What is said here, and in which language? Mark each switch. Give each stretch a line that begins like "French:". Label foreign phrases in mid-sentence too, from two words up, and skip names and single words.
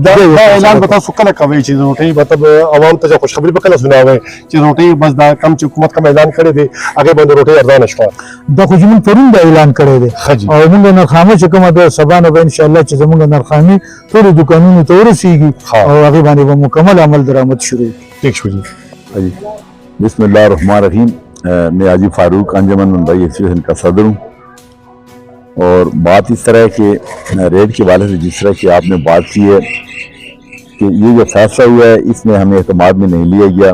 Pashto: دا اعلان به تاسو کله کوئ چې د روټۍ مطلب عوام ته خوشخبري به کله سناوئ چې روټۍ بس دا کم چې حکومت کوم اعلان کړی دی هغې باندې روټۍ ارزانه شوه دا خو زموږ پرون دا اعلان کړی دی او موږ نرخامه چې کومه ده سبا نه به انشاءالله چې زموږ نرخامې ټولو دوکانونو ته ورسېږي او هغې باندې به مکمل عمل درآمد شروع ٹھیک شو جی
Arabic: بسم اللہ الرحمن الرحیم.
Urdu: میں حاجی فاروق انجمن منبعی ایسوسیشن کا صدر ہوں اور بات اس طرح ہے کہ ریٹ کے حوالے سے جس طرح کہ آپ نے بات کی ہے کہ یہ جو فیصلہ ہوا ہے اس میں ہمیں اعتماد میں نہیں لیا گیا.